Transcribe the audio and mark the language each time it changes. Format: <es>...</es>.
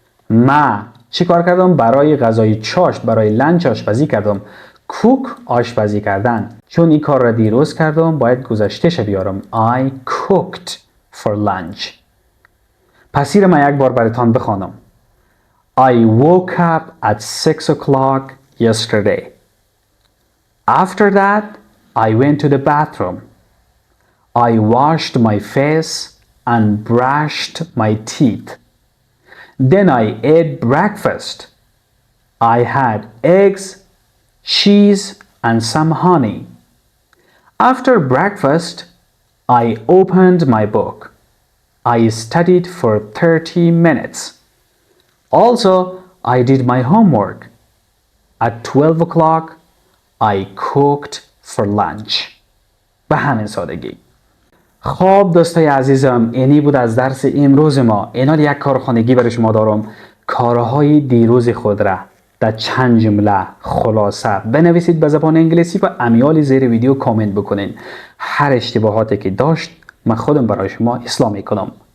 <fa>ما چی کار کردم؟ برای غذای چاشت، برای لنچ آشپزی کردم. کوک آشپزی کردن، چون این کار را دیروز کردم باید گذشتهش بیارم.</fa> <en>I cooked for lunch.</en> <fa>پس این من یک بار براتان بخوانم.</fa> <en>I woke up at 6 o'clock yesterday. After that I went to the bathroom. I washed my face and brushed my teeth. Then I ate breakfast. I had eggs, cheese and some honey. After breakfast, I opened my book. I studied for 30 minutes. Also, I did my homework. At 12 o'clock, I cooked for lunch.</en> <fa>به همین سادگی. خب دوستای عزیزم، اینی بود از درس امروز ما. اینال یک کار خانگی برای شما دارم. کارهای دیروز خود را در چند جمله خلاصه بنویسید به زبان انگلیسی و امیال زیر ویدیو کامنت بکنین. هر اشتباهاتی که داشت من خودم برای شما اصلاح میکنم.</fa>